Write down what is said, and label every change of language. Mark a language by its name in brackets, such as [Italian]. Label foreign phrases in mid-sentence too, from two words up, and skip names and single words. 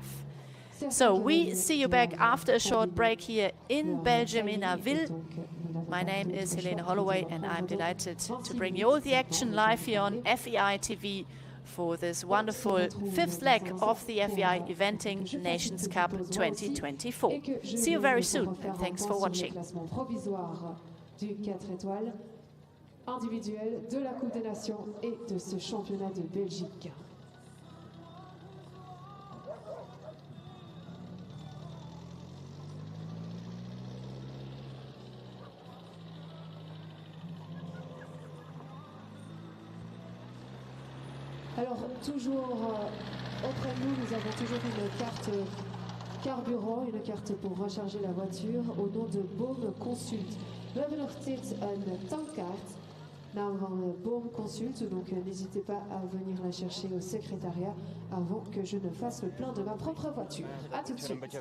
[English] So we see you back after a short break here in Belgium, in Arville. My name is Helene Holloway, and I'm delighted to bring you all the action live here on FEI TV for this wonderful fifth leg of the FEI Eventing Nations Cup 2024. See you very soon, and thanks for watching. [French] Du 4 étoiles individuel de la Coupe des Nations et de ce championnat de Belgique. Alors, toujours auprès de nous, nous avons toujours une carte carburant, une carte pour recharger la voiture au nom de BEL Consult. [Dutch] We hebben nog steeds een tankkaart, naam van BEL Consult, [French] donc n'hésitez pas à venir la chercher au secrétariat avant que je ne fasse le plein de ma propre voiture. A tout de suite.